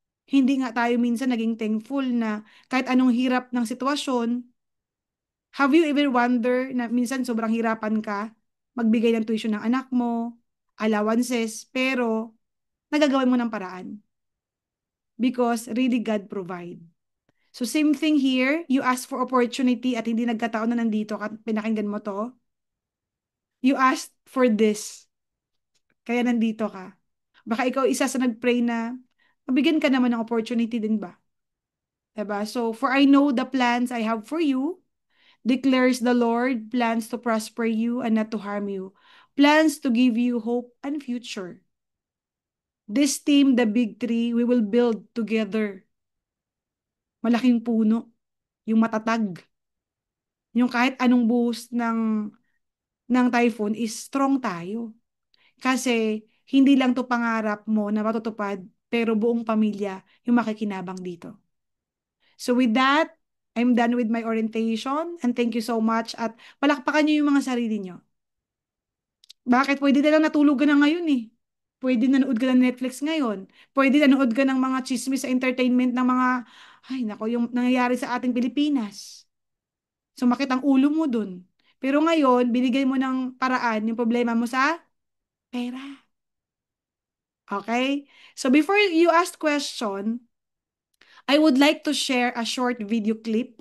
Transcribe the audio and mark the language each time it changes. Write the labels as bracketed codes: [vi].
[tl] Hindi nga tayo minsan naging thankful na kahit anong hirap ng sitwasyon, [en] have you ever wonder [tl] na minsan sobrang hirapan ka magbigay ng tuition ng anak mo, allowances, pero nagagawin mo ng paraan [en] because really God provide. So same thing here, you ask for opportunity [tl] at hindi nagkataon na nandito ka, pinakinggan mo to. [en] You asked for this, [tl] kaya nandito ka. Baka ikaw isa sa nag-pray na mabigyan ka naman ng opportunity din ba? Diba? [en] So, for I know the plans I have for you, declares the Lord, plans to prosper you and not to harm you. Plans to give you hope and future. This team, the big three, we will build together. [tl] Malaking puno, yung matatag. Yung kahit anong buhos ng typhoon is strong tayo. Kasi hindi lang to pangarap mo na matutupad, pero buong pamilya yung makikinabang dito. [en] So with that, I'm done with my orientation and thank you so much [tl] at palakpakan niyo yung mga sarili niyo. Bakit? Pwede na lang natulog ka na ngayon eh. Pwede nanood ka ng Netflix ngayon. Pwede nanood ka ng mga chismis sa entertainment ng mga, ay nako, yung nangyayari sa ating Pilipinas. Sumakit ang ulo mo dun. Pero ngayon, binigay mo ng paraan yung problema mo sa pera. [en] Okay? So before you ask question, I would like to share a short video clip.